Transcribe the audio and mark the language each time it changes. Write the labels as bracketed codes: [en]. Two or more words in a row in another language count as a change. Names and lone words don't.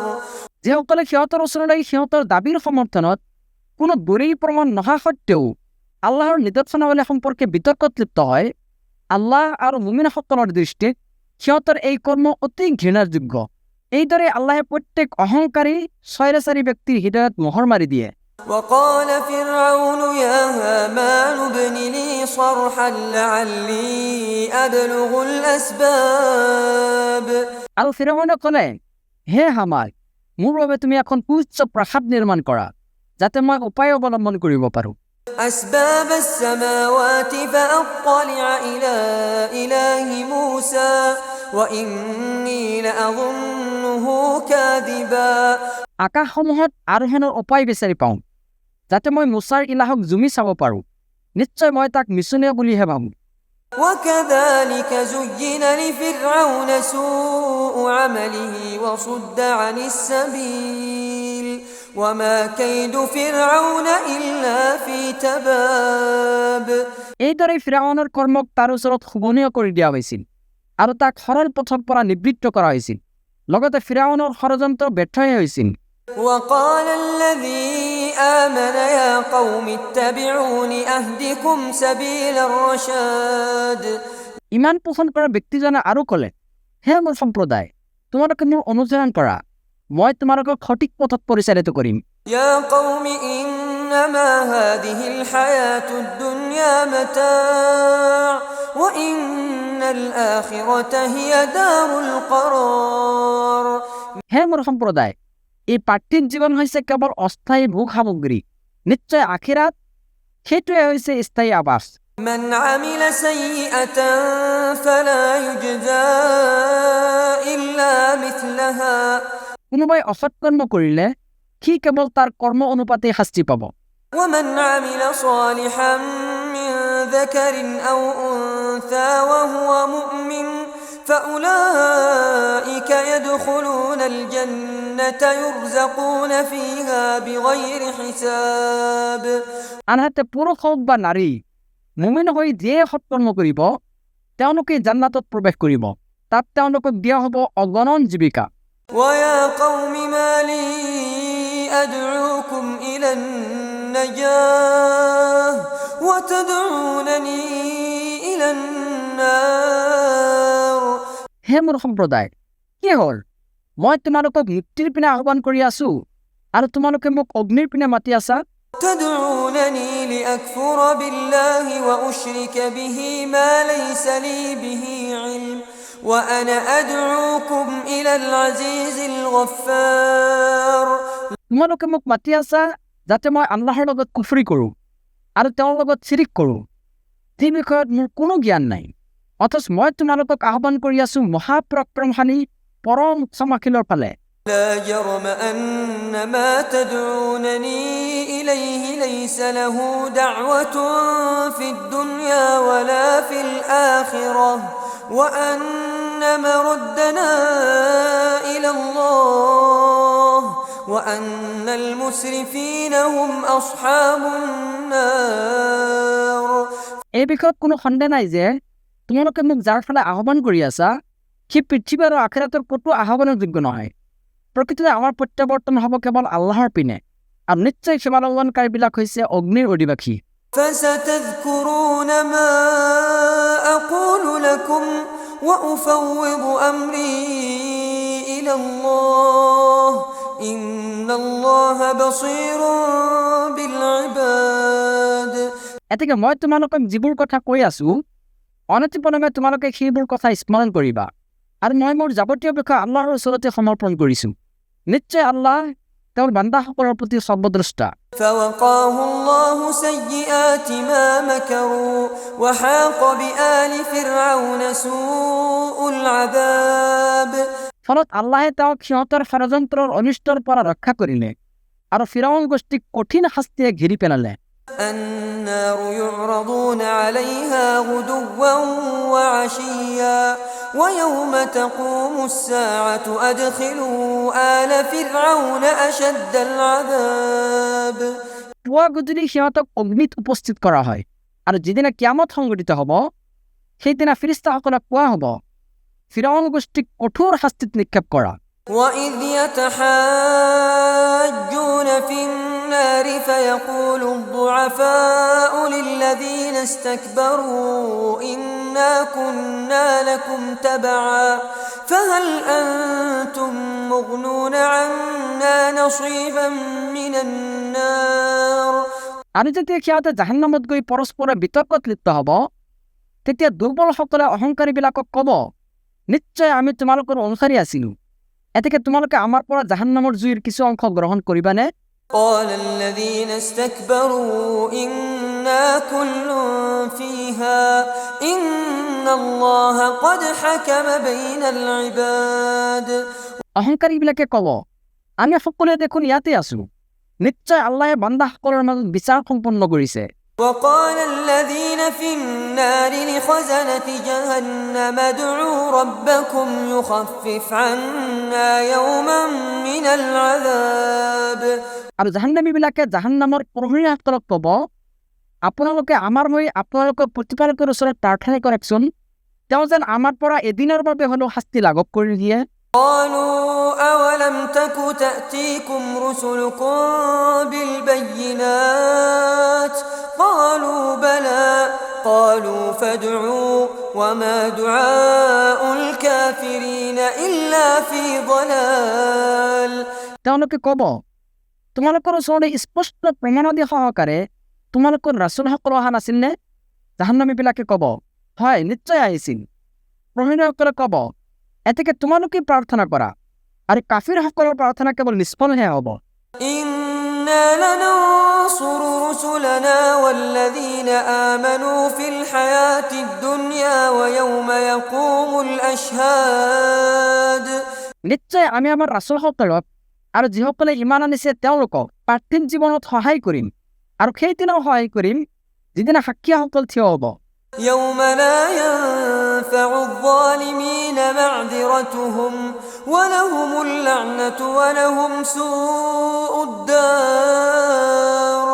[as] যিসকলে সিহঁতৰ ওচৰলৈ সিহঁতৰ দাবীৰ সমৰ্থনত কোনো দলিল প্ৰমাণ নহা সত্বেও আল্লাহৰ নিদৰ্শনাৱলী সম্পৰ্কে বিতৰ্কত লিপ্ত হয়, আল্লাহ আৰু মুমিনসকলৰ দৃষ্টিত সিহঁতৰ এই কৰ্ম অতি ঘৃণাৰ যোগ্য। এইদৰে আল্লাহে প্ৰত্যেক অহংকাৰী স্বৈৰাচাৰী ব্যক্তিৰ হৃদয়ত মোহৰ মাৰি দিয়ে। [ar] وقال فرعون يا هامان ابن لي صرحا لعلي أبلغ الأسباب [as] আৰু ফিৰআউনে ক'লে, হে হামান, মোৰ বাবে তুমি এখন সুউচ্চ প্ৰাসাদ নিৰ্মাণ কৰা, যাতে মই উপায় অৱলম্বন কৰিব পাৰোঁ। [ar] أسباب السماوات فأطلع إلى إله موسى وإني لأظنه كاذبا [as] আকাশসমূহত আৰোহণৰ উপায় বিচাৰি পাওঁ, যাতে মই মুছাৰ ইলাহক জুমি চাব পাৰোঁ। নিশ্চয় মই তাক মিছনীয় বুলিহে ভাবোঁ। [ar] وكذلك زين لفرعون سوء عمله وصد عن السبيل وما كيد فرعون إلا في تباب [as] এইদৰে ফিৰআউনৰ কৰ্মক তাৰ ওচৰত শোভনীয় কৰি দিয়া হৈছিল আৰু তাক সৰল পথৰ পৰা নিবৃত্ত কৰা হৈছিল। লগতে ফিৰআউনৰ ষড়যন্ত্ৰ ব্যৰ্থহে হৈছিল। [ar] وقال الذي آمن يا قوم اتبعون أهدكم سبيل الرشاد [as] ইমান পোষণ কৰা ব্যক্তিজনে আৰু ক'লে, হে মোৰ সম্প্ৰদায়, তোমালোকে মোৰ অনুসৰণ কৰা, মই তোমালোকক সঠিক পথত পৰিচালিত কৰিম। [ar] يا قوم إنما هذه الحياة الدنيا متاع وإن الآخرة هي دار القرار [as] হে মোৰ সম্প্ৰদায়, এই পাৰ্থিৱ জীৱন হৈছে কেৱল অস্থায়ী ভোগ সামগ্ৰী। নিশ্চয় আখিৰাত সেইটোৱে হৈছে স্থায়ী আৱাস। [ar] من عمل سيئة فلا يجزى إلا مثلها [as] কোনোবাই অসৎ কৰ্ম কৰিলে সি কেৱল তাৰ কৰ্ম অনুপাতে শাস্তি পাব। [ar] ومن عمل صالحا من ذكر أو أنثى وهو مؤمن فأولئك يدخلون الجنة يرزقون فيها بغير حساب [as] আনহাতে পুৰুষ হওক বা নাৰী, মুমিন হৈ যিয়ে সৎকৰ্ম কৰিব তেওঁলোকে জান্নাতত প্ৰৱেশ কৰিব। তাত তেওঁলোকক দিয়া হ'ব অগণন জীৱিকা। [ar] ويا قوم ما لي أدعوكم إلى النجاة وتدعونني إلى النار [as] হে মোৰ সম্প্ৰদায়, কি হ'ল? মই তোমালোকক মুক্তিৰ পিনে আহ্বান কৰি আছো আৰু তোমালোকে মোক অগ্নিৰ পিনে মাতি আছা। [ar] تدعونني لأكفر بالله وأشرك به ما ليس لي به علم وأنا أدعوكم إلى العزيز الغفار [as] তোমালোকে মোক মাতি আছা যাতে মই আল্লাহৰ লগত কুফৰি কৰোঁ আৰু তেওঁৰ লগত শিৰিক কৰোঁ, যি বিষয়ত মোৰ কোনো জ্ঞান নাই। অথচ মই তোমালোকক আহ্বান কৰি আছো মহাপৰাক্ৰমশালী পৰম ক্ষমাশীলৰ ফালে। [ar] لا جرم أن ما تدعونني إليه ليس له دعوة في الدنيا ولا في الآخرة وأن مردنا إلى الله وأن المسرفين هم أصحاب النار [as] এই বিষয়ত কোনো সন্দেহ নাই যে তোমালোকে মোক যাৰ ফালে আহ্বান কৰি আছা সি পৃথিৱী আৰু আখিৰাতৰ ক'তো আহ্বানৰ যোগ্য নহয়। প্ৰকৃততে আমাৰ প্ৰত্যাৱৰ্তন হ'ব কেৱল আল্লাহৰ পিনে, আৰু নিশ্চয় সীমালংঘনকাৰীবিলাক হৈছে অগ্নিৰ অধিবাসী। [ar] فستذكرون ما أقول لكم وأفوض أمري إلى الله إن الله بصير بالعباد [as] এতেকে মই তোমালোকক যিবোৰ কথা কৈ আছো অনতিপলমে তোমালোকে সেইবোৰ কথা স্মৰণ কৰিবা, আৰু মই মোৰ যাৱতীয় বিষয় আল্লাহৰ ওচৰতে সমৰ্পণ কৰিছো। নিশ্চয় আল্লাহ তেওঁৰ বান্দাসকলৰ প্ৰতি সৰ্বদ্ৰষ্টা। [ar] فوقاه الله سيئات ما مكروا وحاق بآل فرعون سوء العذاب [as] ফলত আল্লাহে তেওঁক সিহঁতৰ ষড়যন্ত্ৰৰ অনিষ্টৰ পৰা ৰক্ষা কৰিলে আৰু ফিৰাউন গোষ্ঠীক কঠিন শাস্তিয়ে ঘেৰি পেলালে। [ar] النار يعرضون عليها غدوا وعشيا ويوم تقوم الساعة أدخلوا آل فرعون أشد العذاب [as] পুৱা গধূলি সিহঁতক অগ্নিত উপস্থিত কৰা হয়, আৰু যিদিনা কিয়ামত সংঘটিত হ'ব সেইদিনা ফিৰিস্তাসকলক কোৱা হ'ব ফিৰাউন গোষ্ঠীক কঠোৰ শাস্তিত নিক্ষেপ কৰা। [ar] وإذ يتحاجون في النار فيقول الضعفاء للذين استكبروا إنا كنا لكم تبعا فهل أنتم مغنون عنا نصيبا من النار [as] আৰু যেতিয়া সিহঁতে জাহান্নামত গৈ পৰস্পৰে বিতৰ্কত লিপ্ত হ'ব তেতিয়া দুৰ্বলসকলে অহংকাৰীবিলাকক ক'ব নিশ্চয় আমি তোমালোকৰ অনুসাৰী আছিলো, এতেকে তোমালোকে আমাৰ পৰা জাহান্নামৰ জুইৰ কিছু অংশ গ্ৰহণ কৰিবানে? [ar] قال الذين استكبروا إنا كل فيها إن الله قد حكم بين العباد [as] অহংকাৰীবিলাকে ক'ব আমি সকলোৱে দেখোন ইয়াতে আছো, নিশ্চয় আল্লাহে বান্দাসকলৰ মাজত বিচাৰ সম্পন্ন কৰিছে। [ar] وقال الذين في النار لخزنة جهنم ادعوا ربكم يخفف عنا يوما من العذاب [as] আৰু জাহান্নামীবিলাকে জাহান্নামৰ প্ৰহৰীসকলক ক'ব আপোনালোকে আমাৰ হৈ আপোনালোকৰ প্ৰতিপালকৰ ওচৰত প্ৰাৰ্থনা কৰকচোন, তেওঁ যেন আমাৰ পৰা এদিনৰ বাবে হ'লেও শাস্তি লাঘৱ কৰি দিয়ে। [ar] قالوا أولم تك تأتيكم رسلكم بالبينات قالوا بلى قالوا فادعوا وما دعاء الكافرين إلا في ضلال [as] তেওঁলোকে ক'ব তোমালোকৰ ওচৰতে স্পষ্ট প্ৰমাণাদি সহকাৰে তোমালোকৰ ৰাছুলসকল অহা নাছিল নে? জাহান্নামীবিলাকে ক'ব হয় নিশ্চয় আহিছিল। প্ৰহৰীসকলে ক'ব এতেকে তোমালোকে প্ৰাৰ্থনা কৰা, আৰু কাফিৰসকলৰ প্ৰাৰ্থনা কেৱল নিষ্ফলহে হ'ব। [ar] إنا لننصر رسلنا والذين آمنوا في الحياة الدنيا ويوم يقوم الأشهاد [as] নিশ্চয় আমি আমাৰ ৰাছুলসকলক আৰু যিসকলে ইমান আনিছে তেওঁলোকক পাৰ্থিৱ জীৱনত সহায় কৰিম, আৰু সেইদিনাও সহায় কৰিম যিদিনা সাক্ষীসকল থিয় হ'ব। [ar] يوم لا ينفع الظالمين معذرتهم ولهم اللعنة ولهم سوء الدار